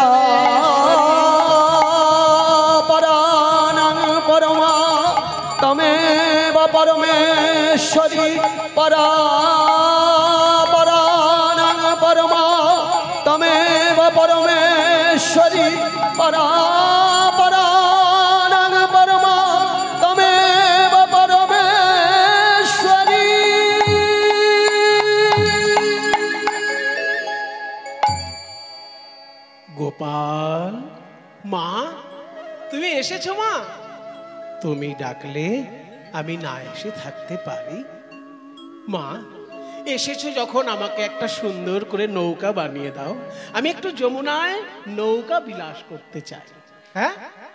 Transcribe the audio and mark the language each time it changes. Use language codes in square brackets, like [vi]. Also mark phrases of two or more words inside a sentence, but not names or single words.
[sa] पराणां परमा त्वमेव परमेश्वरी परापराणां परमा त्वमेव परमेश्वरी परापराणां परमा त्वमेव परमेश्वरी। [bn] গোপাল, মা তুমি এসেছো? মা তুমি ডাকলে আমি না এসে থাকতে পারি? মা এসেছো যখন আমাকে একটা সুন্দর করে নৌকা বানিয়ে দাও, আমি একটু যমুনায় নৌকা বিলাস করতে চাই।